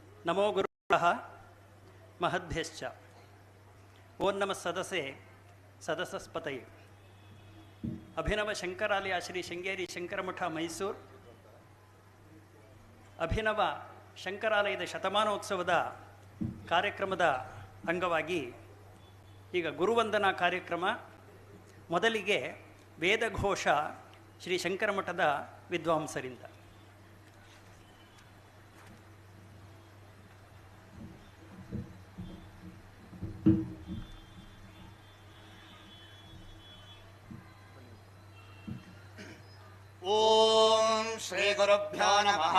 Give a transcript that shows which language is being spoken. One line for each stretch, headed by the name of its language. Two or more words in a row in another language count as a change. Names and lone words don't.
Sanskrit: नमो गुरुभ्यः महद्भ्यश्च ओं नमः सदसे सदसस्पतये
Kannada: अभिनव शंकरालय श्री शृंगेरी शंकरमठ मैसूर अभिनव ಶಂಕರಾಲಯದ ಶತಮಾನೋತ್ಸವದ ಕಾರ್ಯಕ್ರಮದ ಅಂಗವಾಗಿ ಈಗ ಗುರುವಂದನಾ ಕಾರ್ಯಕ್ರಮ. ಮೊದಲಿಗೆ ವೇದಘೋಷ ಶ್ರೀ ಶಂಕರಮಠದ ವಿದ್ವಾಂಸರಿಂದ.
Sanskrit: ಓಂ ಶ್ರೀ ಗುರುಭ್ಯೋ ನಮಃ.